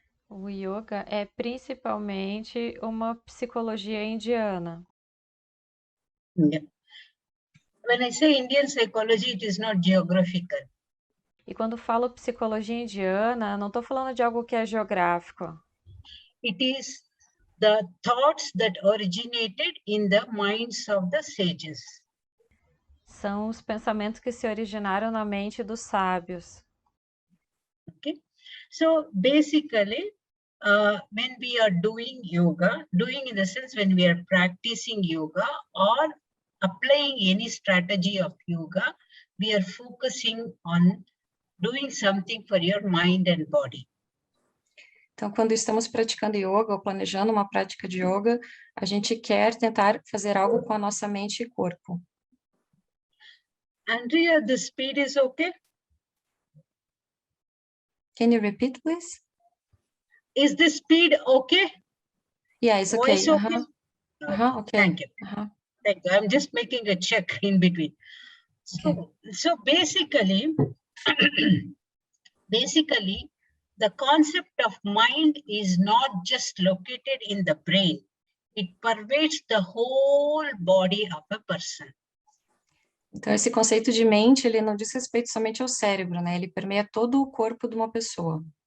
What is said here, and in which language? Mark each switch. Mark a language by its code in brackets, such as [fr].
[pt] O yoga é principalmente uma psicologia indiana. [en] Yeah. When I say Indian psychology, it is not geographical. [pt] E quando falo psicologia indiana, não estou falando de algo que é geográfico. [en] It is the thoughts that originated in the minds of the sages. [pt] São os pensamentos que se originaram na mente dos sábios. [en] Okay, so basically, when we are doing yoga, doing in the sense when we are practicing yoga or applying any strategy of yoga, we are focusing on doing something for your mind and body. [pt] Então, quando estamos praticando yoga ou planejando uma prática de yoga, a gente quer tentar fazer algo com a nossa mente e corpo. [en] Andrea, the speed is okay? Can you repeat, please? Is the speed okay? Yeah, it's okay. Voice okay? Okay. Thank you. Thank you. I'm just making a check in between. So basically, the concept of mind is not just located in the brain. It pervades the whole body of a person. [pt] Então, esse conceito de mente, ele não diz respeito somente ao cérebro, né? Ele permeia todo o corpo de uma pessoa.